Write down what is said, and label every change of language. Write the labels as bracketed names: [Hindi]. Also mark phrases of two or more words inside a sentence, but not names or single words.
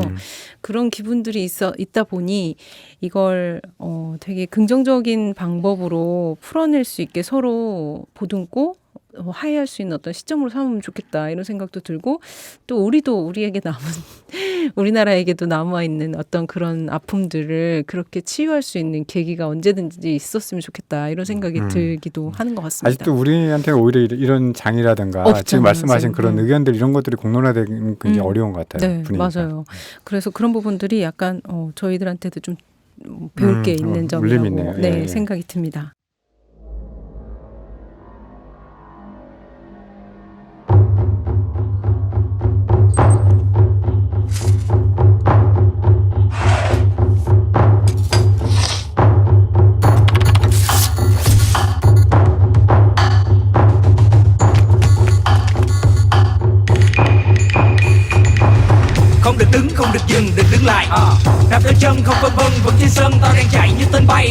[Korean] 그런 기분들이 있다 보니 이걸 되게 긍정적인 방법으로 풀어낼 수 있게 서로 보듬고 화해할 수 있는 어떤 시점으로 삼으면 좋겠다 이런 생각도 들고 또 우리에게 남은 우리나라에게도 남아 있는 어떤 그런 아픔들을 그렇게 치유할 수 있는 계기가 언제든지 있었으면 좋겠다 이런 생각이 들기도 하는 것 같습니다. 아직도 우리한테는 오히려 이런 장이라든가 없잖아요. 지금 말씀하신 그런 네. 의견들 이런 것들이 공론화되는 굉장히 어려운 것 같아요. 네, 분위기가. 맞아요. 그래서 그런 부분들이 약간 저희들한테도 좀 배울 게 있는 울림이 점이라고 있네요. 네, 예, 예. 생각이 듭니다. [Vietnamese] Không được đứng, không được dừng, đừng đứng lại Đạp theo chân không vân vân, vẫn trên sân tao đang chạy như tên bay.